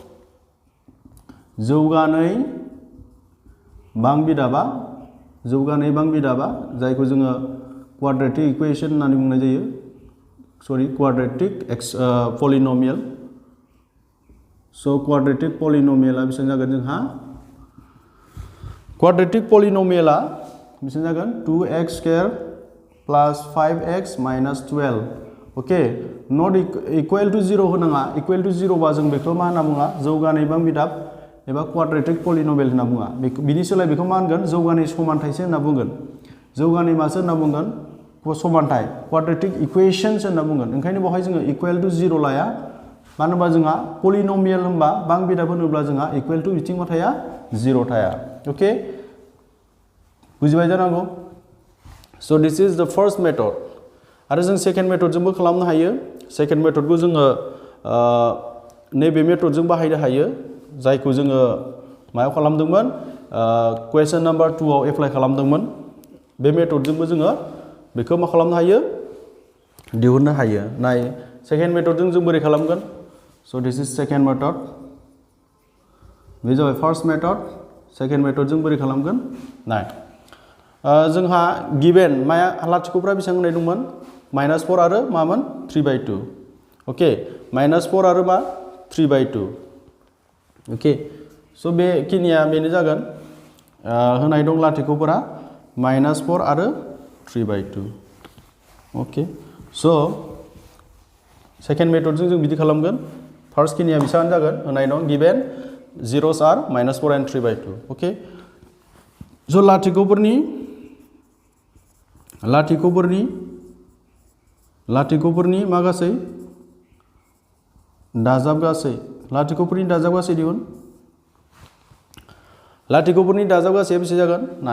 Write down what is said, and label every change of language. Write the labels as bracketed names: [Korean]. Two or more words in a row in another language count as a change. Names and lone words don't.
[Bodo] जौगानाय बां बिदाबा जायखौ जोङो [English] quadratic equation [Bodo] होननानै बुंनाय जायो सरि [English] quadratic polynomial [Bodo] स' [English] quadratic polynomiala [Bodo] बेसेबां जागोन जोंहा [English] quadratic polynomiala [Bodo] बेसेबां जागोन 2x² + 5x - 12 [English] ok not equal to 0 [Bodo] होनाङा [English] equal to 0 [Bodo] बा जों बेखौ मा होनना बुङा जौगानाय बां बिदाब एबा [English] quadratic polynomial [Bodo] होनना बुङा बिनि सोलाय बेखौ मा होनगोन जौगानाय समानथायसो होनना बुंगोन जौगानाय मासो होनना बुंगोन समानथाय [English] quadratic equations [Bodo] होनना बुंगोन ओंखायनो बेवहाय जोङो [English] equal to 0 [Bodo] लाया मानो होनबा जोंहा पलिनोमियल होनबा बां बिदाब होनोब्ला जोंहा [English] equal to [Bodo] बिथिं मा थाया 0 थाया ओके बुजिबाय जानांगौ [English] so this is the first method [Bodo] आरो जों सेकेन्ड मेथडजोंबो खालामनो हायो सेकेन्ड मेथडखौ जोङो नैबे मेथडजों बाहायनो हायो जायखौ जोङो मायाव खालामदोंमोन [English] question number 2 [Bodo] आव एप्लाइ खालामदोंमोन बे मेथडजोंबो जोङो बेखौ मा खालामनो हायो दिहुननो हायो नाय सेकेन्ड मेथडजों जों बोरै खालामगोन [English] so this is second method [Bodo] बे जाबाय [English] first method [Bodo] सेकेन्ड मेथडजों बोरै खालामगोन नाय जोंहा गिभेन माया लाथिख'फ्रा बेसेबां होनाय दंमोन -4 आरो मामोन 3/2 ओके -4 आरो मा 3/2 [English] ok so' [Bodo] बेखिनिया बेनो जागोन होनाय दं लाथिख'फोरा -4 आरो 3/2 [English] ok so' [Bodo] सेकेन्ड मेथडजों जों बिदि खालामगोन फार्स्ट खिनिया बेसेबां जागोन होनाय दं [English] given zeros are -4 and 3/2 ok so' [Bodo] लाथिख'फोरनि मा गासै दाजाब गासै लाथिख'फोरनि दाजाब गासै दिहुन लाथिख'फोरनि दाजाब गासैया बेसे जागोन